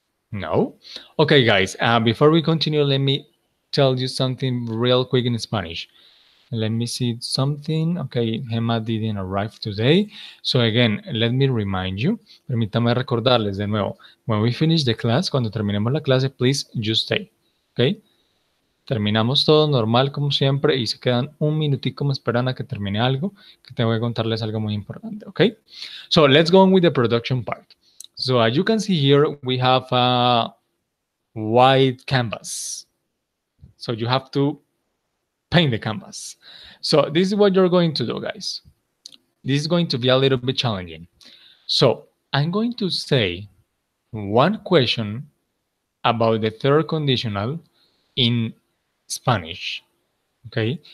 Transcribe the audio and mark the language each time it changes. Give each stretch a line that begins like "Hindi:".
English: No? Okay, guys, before we continue, let me tell you something real quick in Spanish. Let me see something. Okay, Gemma didn't arrive today. So again, let me remind you.
Spanish: Permítame recordarles de nuevo.
English: When we finish the class,
Spanish: cuando terminemos la clase,
English: please just stay. Okay?
Spanish: Terminamos todo normal como siempre y se quedan un minutico me esperan a que termine algo, que tengo que contarles algo muy importante.
English: Okay? So let's go on with the production part. So as you can see here, we have a white canvas. So you have to paint the canvas. So this is what you're going to do, guys. This is going to be a little bit challenging. So I'm going to say one question about the third conditional in Spanish, okay?